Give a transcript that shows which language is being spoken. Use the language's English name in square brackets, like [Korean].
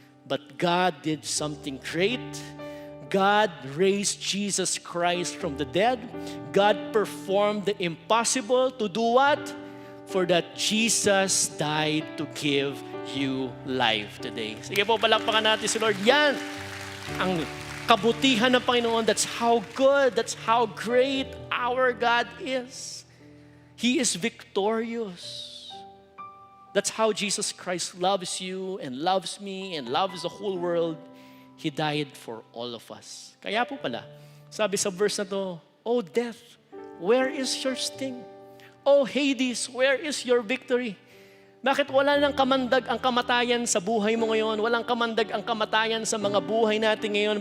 [English] But God did something great. God raised Jesus Christ from the dead. God performed the impossible to do what? For that Jesus died to give you life today. [Filipino] Sige po, palakpakan natin si Lord. Yan ang kabutihan ng Panginoon. [English] That's how good, that's how great our God is. He is victorious. That's how Jesus Christ loves you and loves me and loves the whole world. He died for all of us. [Filipino] Kaya po pala, sabi sa verse na to, [English] "Oh death, where is your sting? Oh Hades, where is your victory?" [Filipino] Bakit wala nang kamandag ang kamatayan sa buhay mo ngayon? Walang kamandag ang kamatayan sa mga buhay natin ngayon.